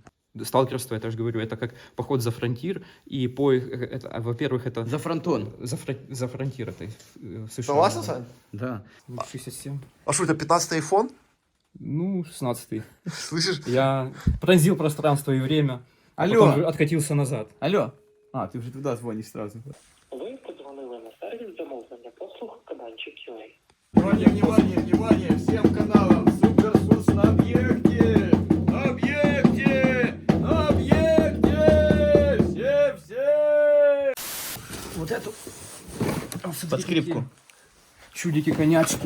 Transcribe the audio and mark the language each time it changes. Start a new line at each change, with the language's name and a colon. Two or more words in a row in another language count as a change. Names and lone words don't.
Russian: Сталкерство, это же говорю, это как поход за фронтир, и во-первых, это... За фронтон. За фронтир, это США. Согласен, Сань? Да. 67. А что, это 15-й iPhone? Ну, 16-й. Слышишь? Я пронзил пространство и время, Алло. потом откатился назад. Алло. А, ты уже туда звонишь сразу.
Ukrainian: Ви подзвонили на сервіс замовлення послуг Кабанчик.ua.
Russian: Внимание, внимание, внимание, всем каналам. Суперсус на объекте. На объекте. На объекте. Все. Вот эту... Под скрипку. Чудики-конячки.